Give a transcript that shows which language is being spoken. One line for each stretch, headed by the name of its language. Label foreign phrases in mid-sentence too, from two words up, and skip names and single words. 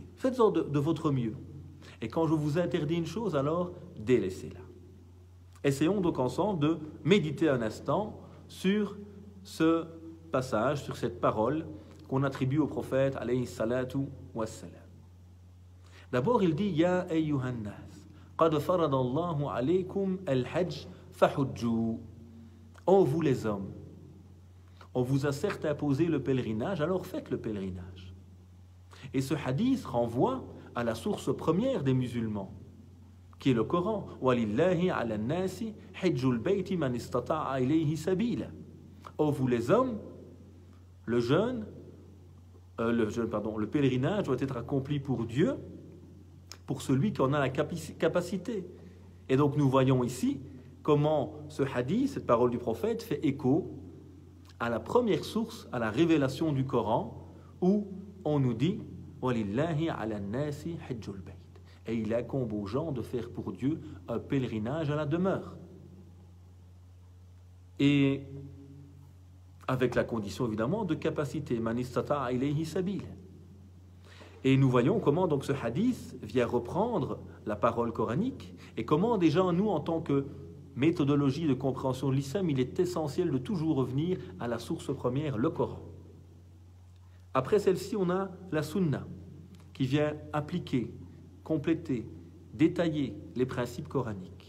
French: Faites-en de votre mieux. Et quand je vous interdis une chose, alors délaissez-la. Essayons donc ensemble de méditer un instant sur ce passage, sur cette parole qu'on attribue au prophète,
Arabic: عليه الصلاة والسلام.
French: D'abord, il dit,
Arabic: يا أيها الناس، قد فرض الله عليكم الحج فحجوا.
French: Oh vous les hommes, on vous a certes imposé le pèlerinage, alors faites le pèlerinage. Et ce hadith renvoie à la source première des musulmans, qui est le Coran.
Arabic: ولله على الناس حج البيت من استطاع إليه سبيلا.
French: Oh vous les hommes, le pèlerinage doit être accompli pour Dieu, pour celui qui en a la capacité. Et donc nous voyons ici comment ce hadith, cette parole du prophète, fait écho à la première source, à la révélation du Coran, où on nous dit «
Arabic: ولله على الناس حج البيت
French: » et il incombe aux gens de faire pour Dieu un pèlerinage à la demeure. Et avec la condition évidemment de capacité, «
Arabic: من استطاع إليه سبيل ».
French: Et nous voyons comment donc ce hadith vient reprendre la parole coranique et comment déjà nous, en tant que méthodologie de compréhension de l'islam, il est essentiel de toujours revenir à la source première, le Coran. Après celle-ci, on a la sunna qui vient appliquer, compléter, détailler les principes coraniques.